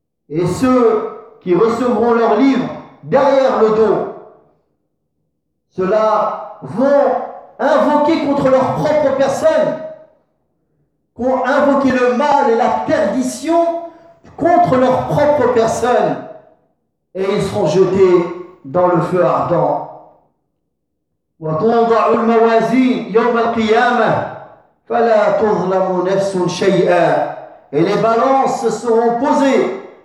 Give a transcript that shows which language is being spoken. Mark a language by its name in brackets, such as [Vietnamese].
[French] Et ceux qui recevront leur livre derrière le dos, ceux-là vont invoquer contre leur propre personne, vont invoquer le mal et la perdition contre leur propre personne, et ils seront jetés dans le feu ardent. [Arabic] وتوضع الموازين يوم القيامة فلا تظلم نفس شيئا. [French] Et les balances seront posées.